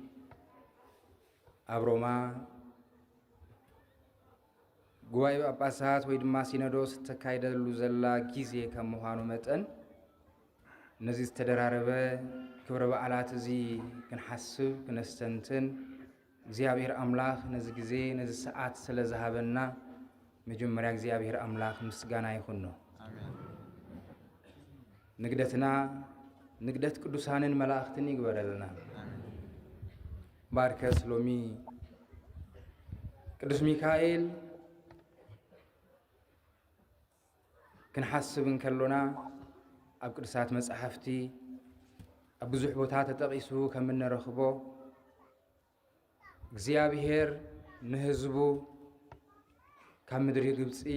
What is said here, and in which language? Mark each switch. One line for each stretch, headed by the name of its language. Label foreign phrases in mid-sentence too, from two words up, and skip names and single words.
Tigrinya: ኣብ ሮማ ጉባኤ ጳጳሳት ወይ ድማ ሲኖዶስ ተካይደሉ ዘላ ጊዜ ከም ምዃኑ መጠን ነዚህ ዝተደራረበ ክብረ በዓላት እዚ ክንሓስብ ክነስተንትን እግዚአብሔር አምላክ ነዚህ ጊዜ ነዚህ ሰዓት ስለዝሃበና መጀመሪያ እግዚአብሔር አምላክ ምስጋና ይሁን ነው። ንግደትና ንግደት ቅዱሳንን መላእክትን ይግበረልና። ባርከስ ሎሚ ቅዱስ ሚካኤል ክንሓስብን ከሎና ኣብ ቅዱሳት መጻሕፍቲ ኣብ ብዙሕ ቦታ ተጠቂሱ ከም እንረኽቦ እግዚአብሔር ንህዝቡ ካብ ምድሪ ግብፂ